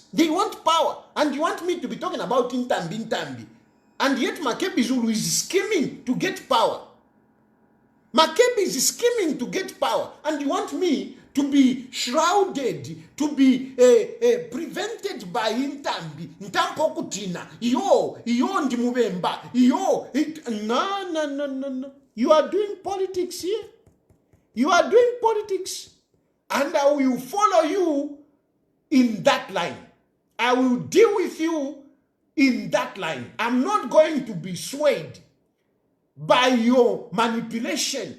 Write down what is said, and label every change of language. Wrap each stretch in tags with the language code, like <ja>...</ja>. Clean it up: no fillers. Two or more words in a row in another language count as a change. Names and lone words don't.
<en>They want power. And you want me to be talking about Intambi. And yet Makebi Zulu is scheming to get power. Makebi is scheming to get power. And you want me to be shrouded, to be prevented by Intambi.</en> <bem>Ntampo kutina. Yo ndimubemba.</bem> <en>No. You are doing politics here. You are doing politics. And I will follow you in that line. I will deal with you in that line. I'm not going to be swayed by your manipulation.</en>